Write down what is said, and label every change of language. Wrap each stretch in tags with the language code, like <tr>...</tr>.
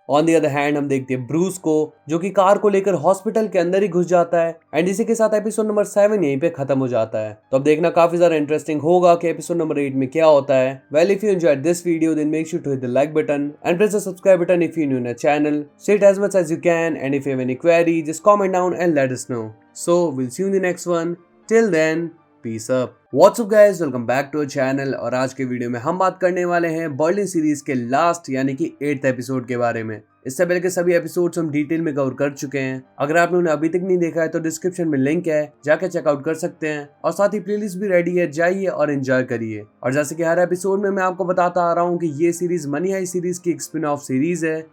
<en>on the other hand</en> <hi>हम देखते हैं ब्रूस को, जो कि कार को लेकर हॉस्पिटल के अंदर ही घुस जाता है एंड इसी के साथ एपिसोड नंबर 7 यहीं पे खत्म हो जाता है। तो अब देखना काफी ज्यादा इंटरेस्टिंग होगा कि एपिसोड नंबर 8 में क्या होता है।</hi> <en>Well if you enjoyed this video then make sure to hit the like button and press the subscribe button if you new in the channel. Say it as much as you can and if you have any query just comment down and let us know. So we'll see you in the next one. Till then, peace up. What's up guys, welcome back to our channel।</en> <hi>और आज के video में हम बात करने वाले हैं Berlin series के लास्ट यानी कि 8th एपिसोड के बारे में। इससे पहले के सभी एपिसोड्स हम डिटेल में कवर कर चुके हैं। अगर आपने उन्हें अभी तक नहीं देखा है तो डिस्क्रिप्शन में लिंक है, जाके चेकआउट कर सकते हैं। और साथ ही प्लेलिस्ट भी रेडी है, जाइए और एंजॉय करिए। और जैसे कि हर एपिसोड में मैं आपको बताता आ रहा हूँ कि ये सीरीज मनी हाइस्ट सीरीज की एक स्पिन ऑफ सीरीज है।</hi>